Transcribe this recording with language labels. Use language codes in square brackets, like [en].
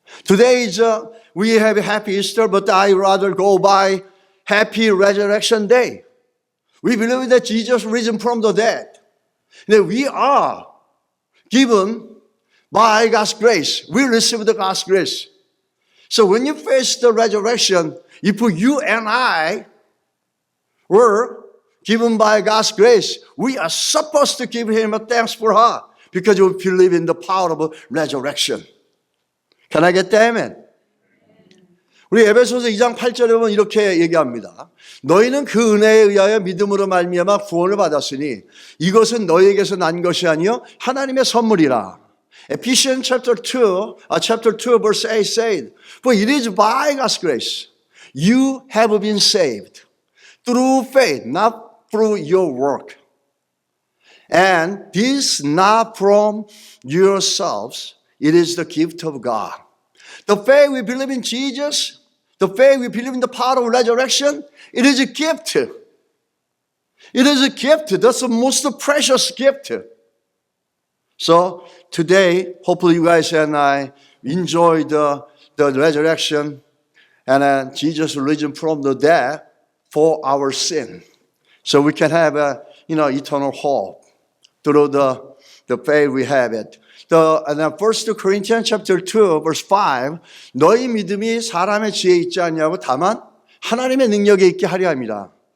[en] Today is we have a happy Easter, but I rather go by happy resurrection day. We believe that Jesus risen from the dead. That we are given by God's grace. We receive the God's grace. So when you face the resurrection, if you and I were given by God's grace, we are supposed to give Him a thanks for her because we believe in the power of resurrection. Can I get that? Amen? [ko] 우리 에베소서 2장 8절에 보면 이렇게 얘기합니다. 너희는 그 은혜에 의하여 믿음으로 말미암아 구원을 받았으니 이것은 너희에게서 난 것이 아니요 하나님의 선물이라. [en] Ephesians chapter 2 verse 8 said, For it is by God's grace you have been saved through faith, not through your work. And this not from yourselves, it is the gift of God. The faith we believe in Jesus, the faith we believe in the power of resurrection, it is a gift. It is a gift. That's the most precious gift. So today, hopefully you guys and I enjoy the resurrection and Jesus risen from the dead for our sin. So we can have eternal hope through the faith we have it. And 1 Corinthians chapter 2 verse 5 [ko] 너희 믿음이 사람의 지혜에 있지 않냐고 다만 하나님의 능력에 있게 하려 합니다.